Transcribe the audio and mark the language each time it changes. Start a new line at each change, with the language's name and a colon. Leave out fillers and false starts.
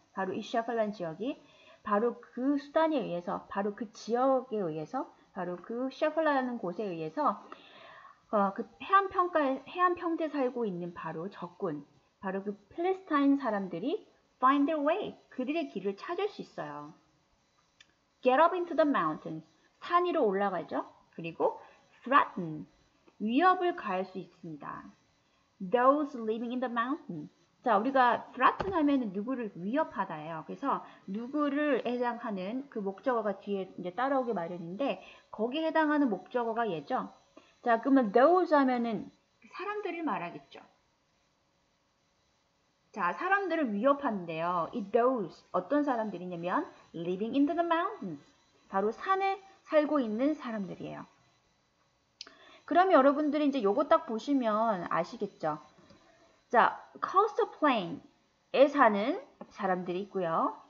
Korean: 바로 이 샤플라라는 지역이 바로 그 수단에 의해서, 바로 그 지역에 의해서, 바로 그 샤플라라는 곳에 의해서 그 해안 평지에 살고 있는 바로 적군, 바로 그 팔레스타인 사람들이
English: find their way,
Korean: 그들의 길을 찾을 수 있어요.
English: Get up into the mountains,
Korean: 산 위로 올라가죠. 그리고 threaten, 위협을 가할 수 있습니다.
English: Those living in the mountain.
Korean: 자, 우리가 threaten 하면은 누구를 위협하다예요. 그래서 누구를 해당하는 그 목적어가 뒤에 이제 따라오기 마련인데 거기에 해당하는 목적어가 얘죠. 자, 그러면 those 하면은 사람들을 말하겠죠. 자, 사람들을 위협하는데요.
English: 이 those
Korean: 어떤 사람들이냐면
English: living in the mountains.
Korean: 바로 산에 살고 있는 사람들이에요. 그러면 여러분들이 이제 요거 딱 보시면 아시겠죠? 자, coastal plain에 사는 사람들이 있고요.